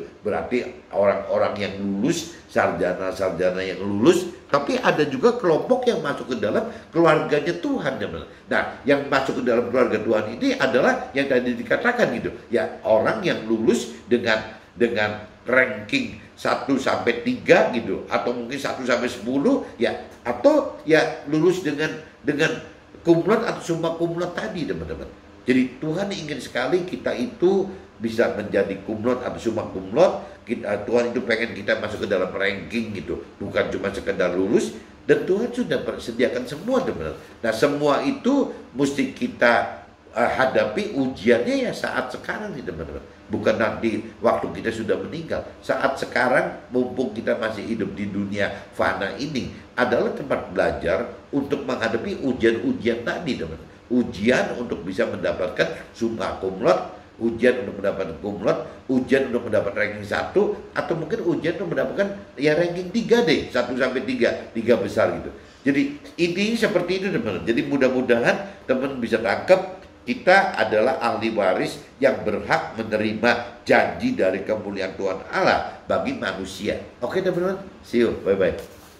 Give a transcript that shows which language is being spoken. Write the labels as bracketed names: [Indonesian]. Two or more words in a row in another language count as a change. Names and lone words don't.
[Indonesian] Berarti orang-orang yang lulus, sarjana-sarjana yang lulus, tapi ada juga kelompok yang masuk ke dalam keluarganya Tuhan, teman-teman. Nah, yang masuk ke dalam keluarga Tuhan ini adalah yang tadi dikatakan gitu. Ya, orang yang lulus dengan ranking 1 sampai 3 gitu, atau mungkin 1 sampai 10 ya, atau lulus dengan [Latin] cum laude [Indonesian] atau [Latin] summa cum laude [Indonesian] tadi, teman-teman. Jadi Tuhan ingin sekali kita itu bisa menjadi [Latin] cum laude [Indonesian] atau [Latin] summa cum laude. [Indonesian] Tuhan itu pengen kita masuk ke dalam ranking gitu, bukan cuma sekedar lulus. Dan Tuhan sudah persediakan semua, teman-teman. Nah, semua itu mesti kita hadapi ujiannya saat sekarang nih, teman-teman. Bukan nanti waktu kita sudah meninggal. Saat sekarang, mumpung kita masih hidup di dunia fana ini, adalah tempat belajar untuk menghadapi ujian-ujian tadi, teman-teman. Ujian untuk bisa mendapatkan [Latin] summa cum laude, [Indonesian] ujian untuk mendapatkan [Latin] cum laude, [Indonesian] ujian untuk mendapat ranking 1, atau mungkin ujian untuk mendapatkan ranking 3 deh, 1 sampai 3 besar gitu. Jadi intinya seperti itu, teman-teman. Jadi mudah-mudahan teman bisa tangkap, kita adalah ahli waris yang berhak menerima janji dari kemuliaan Tuhan Allah bagi manusia. Oke, teman-teman. [English] See you. Bye-bye.